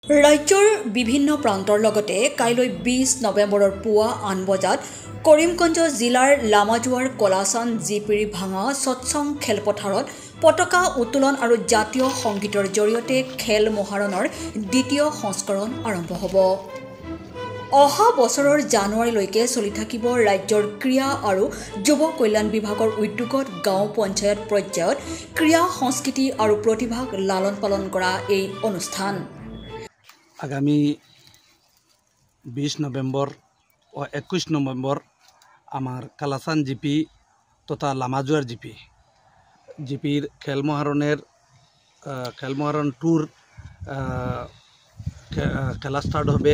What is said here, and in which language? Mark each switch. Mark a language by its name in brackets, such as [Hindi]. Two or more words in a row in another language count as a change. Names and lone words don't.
[Assamese] ৰাজ্যৰ বিভিন্ন প্ৰান্তৰ লগতে কাইলৈ 20 নৱেম্বৰৰ পুৱা 8 বজাত কৰিমগঞ্জ জিলাৰ লামাজুৱাৰ কলাচান জিপিৰি ভাঙা সৎসং খেলপথাৰত পতাকা উত্তোলন আৰু জাতীয় সংগীতৰ জৰিয়তে খেল মহাৰণৰ দ্বিতীয় সংস্কৰণ আৰম্ভ হ'ব। অহা বছৰৰ জানুৱাৰীলৈকে চলি থাকিব ৰাজ্যৰ ক্ৰীড়া আৰু যুৱ কল্যাণ বিভাগৰ উদ্যোগত গাঁও পঞ্চায়ত পৰ্যায়ত ক্ৰীড়া সংস্কৃতি আৰু প্ৰতিভাক লালন পালন কৰা এই অনুষ্ঠান। [Bangla] আগামী 20 নভেম্বর ও 21 নভেম্বর আমার কালাচান জিপি তথা লামাজুয়ার জিপির খেলমহারণ ট্যুর খেলা স্টার্ট হবে।